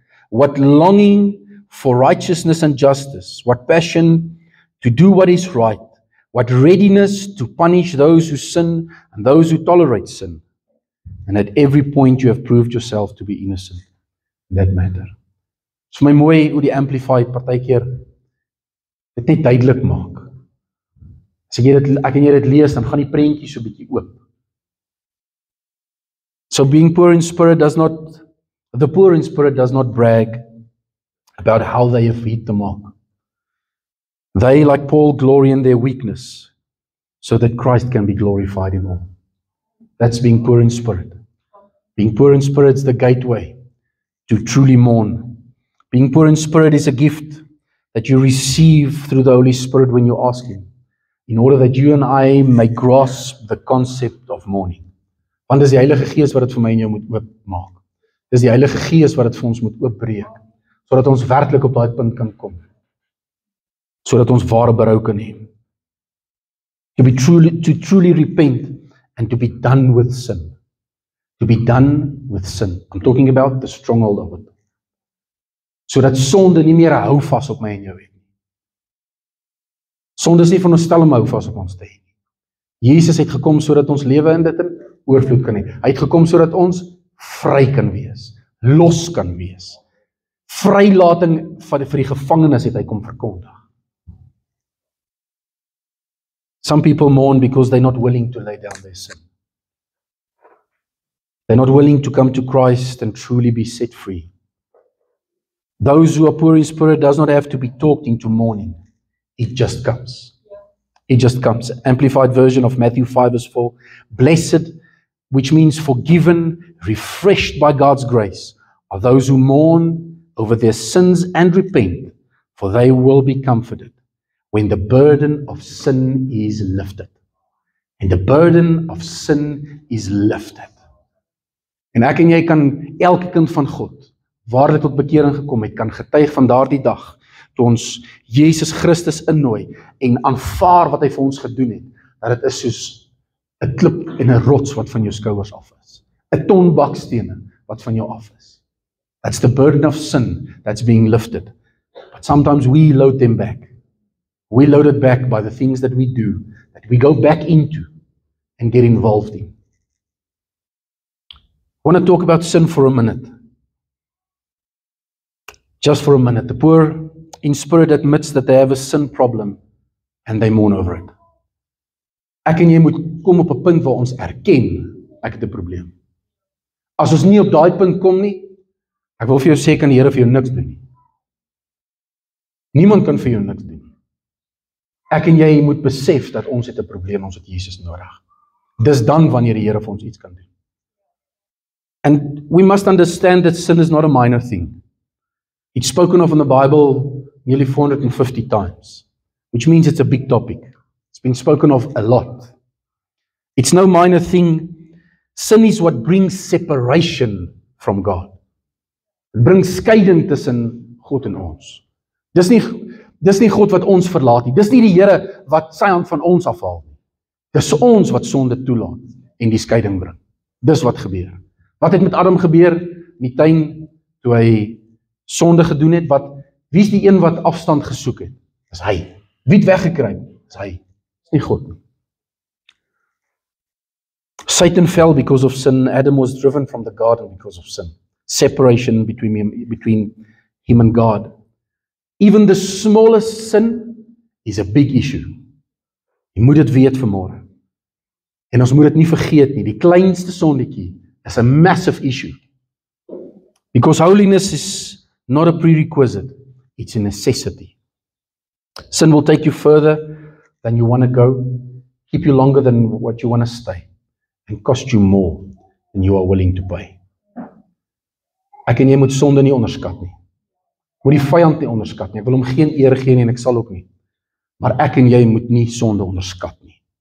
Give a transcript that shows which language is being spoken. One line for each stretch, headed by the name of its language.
English: What longing for righteousness and justice. What passion to do what is right. What readiness to punish those who sin and those who tolerate sin. And at every point you have proved yourself to be innocent in that matter.
Afrikaans: Dit is vir my mooi hoe die Amplified partykeer dit net duidelik maak. As ek en jy dit lees, dan gaan die prentjie so 'n bietjie oop.
English: So being poor in spirit the poor in spirit does not brag about how they have hit the mark. They, like Paul, glory in their weakness, so that Christ can be glorified in all. That's being poor in spirit. Being poor in spirit is the gateway to truly mourn. Being poor in spirit is a gift that you receive through the Holy Spirit when you ask Him, in order that you and I may grasp the concept of mourning.
Afrikaans: Want dis die Heilige Gees wat dit vir my en jou moet oopmaak. Dis die Heilige Gees wat dit vir ons moet oopbreek, sodat ons werklik op daai punt kan kom. Sodat ons ware berou kan hê.
English: To truly repent and to be done with sin. To be done with sin. I'm talking about the stronghold of it.
Afrikaans: Sodat sonde nie meer hou vas op my en jou het nie. Sonde is nie van ons stel om hou vas op ons te hê nie. Jesus het gekom sodat ons lewe in dit in oorvloed kan hê. Hy het gekom sodat ons vry kan wees, los kan wees. Vrylating vir die gevangenes het hy kom verkondig.
English: Some people mourn because they're not willing to lay down their sin. They're not willing to come to Christ and truly be set free. Those who are poor in spirit does not have to be talked into mourning. It just comes. It just comes. Amplified version of Matthew 5 verse 4. Blessed, which means forgiven, refreshed by God's grace, are those who mourn over their sins and repent, for they will be comforted when the burden of sin is lifted. And the burden of sin is lifted.
Afrikaans: En ek en jy kan, elke kind van God, waar dit tot bekering gekom het, kan getuig van daardie dag, toe ons Jesus Christus innooi, en aanvaar wat hy vir ons gedoen het, dat het is soos 'n klip en 'n rots wat van jou skouers af is. 'n ton bakstene wat van jou af is.
English: That's the burden of sin that's being lifted. But sometimes we load them back. We load it back by the things that we do, that we go back into and get involved in. I want to talk about sin for a minute. Just for a minute. The poor in spirit admits that they have a sin problem and they mourn over it.
Afrikaans: Ek en jy moet kom op 'n punt waar ons erken ek het 'n probleem. As ons nie op daai punt kom nie, ek wil vir jou sê, kan die Here vir jou niks doen nie. Niemand kan vir jou niks doen. Ek en jy moet besef dat ons het 'n probleem, ons het Jesus nodig. Dis dan wanneer die Here vir ons iets kan doen.
English: And we must understand that sin is not a minor thing. It's spoken of in the Bible nearly 450 times, which means it's a big topic. It's been spoken of a lot. It's no minor thing. Sin is what brings separation from God. It brings
Afrikaans: skeiding tussen God en ons. Dis nie God wat ons verlaat nie. Dis nie die Here wat sy hand van ons afhaal nie. Dis ons wat sonde toelaat en die skeiding bring. Dis wat gebeur. Wat het met Adam gebeur in die tuin toe hy sonde gedoen het? Wie is die een wat afstand gesoek het? Dis hy. Wie het weggekruip? Dis hy. Dis nie God nie.
English: Satan fell because of sin. Adam was driven from the garden because of sin. Separation between him and God. Even the smallest sin is a big issue.
Afrikaans: Jy moet dit weet vanmôre. En ons moet dit nie vergeet nie. Die kleinste sondetjie is
English: a massive issue. Because holiness is not a prerequisite, it's a necessity. Sin will take you further than you want to go, keep you longer than what you want to stay, and cost you more than you are willing to pay.
Afrikaans: Ek en jy moet sonde nie onderskat nie. Moet die vyand nie onderskat nie. Ek wil hom geen eer gee nie en ek sal ook nie. Maar ek en jy moet nie sonde onderskat nie.